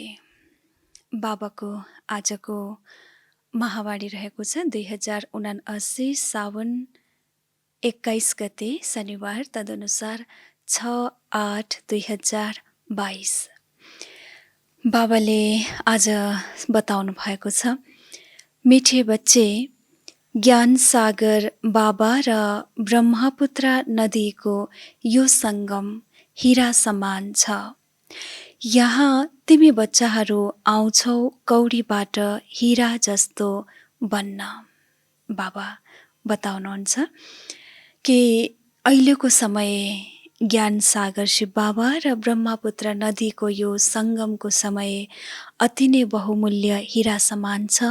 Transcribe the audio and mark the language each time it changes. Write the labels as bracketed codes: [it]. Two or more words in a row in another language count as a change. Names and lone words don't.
[ne] बाबाको आजको महावाणी रहेको छ 2079 साउन 21 गते शनिबार, तदनुसार 6-8-2022। बाबाले आज बताउनु भएको छ, [hi] मिठे बच्चे, [ne] ज्ञान सागर बाबा र ब्रह्मपुत्र नदीको यो सङ्गम हीरा समान छ। यहाँ तिमी बच्चाहरू आउँछौ कौडीबाट हीरा जस्तो बन्न। बाबा बताउनुहुन्छ कि अहिलेको समय ज्ञान सागर शिव बाबा र ब्रह्मपुत्र नदीको यो सङ्गमको समय अति नै बहुमूल्य हीरा समान छ।